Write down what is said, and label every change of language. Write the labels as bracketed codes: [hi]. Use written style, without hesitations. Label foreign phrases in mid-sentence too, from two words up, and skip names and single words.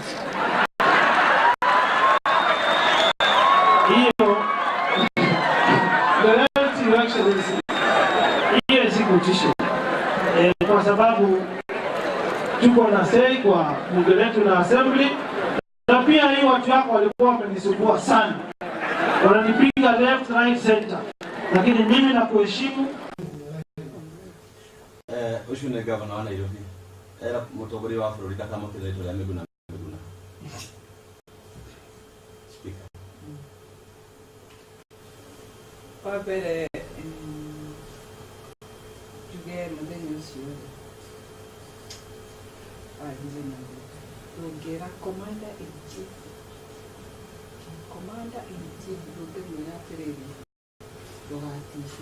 [sw] Hiyo hiyo isikutishe. Kwa sababu tuko na sei kwa bunge letu na assembly, na pia hii watu wako walikuwa wamenisumbua sana. Wananipiga [en] left, right, center. [sw] Lakini mimi nakuheshimu. [ki] Ucio nĩ gavana wa Nairobi, era mũtongoria wa bũrũri kama kĩrĩtwo rĩa Miguna. Speaker. Wabere tuge mũthenya ũcio rũngĩra [en] commander in chief [ki] ndũngĩmwĩra atĩrĩrĩ ndũgatishwo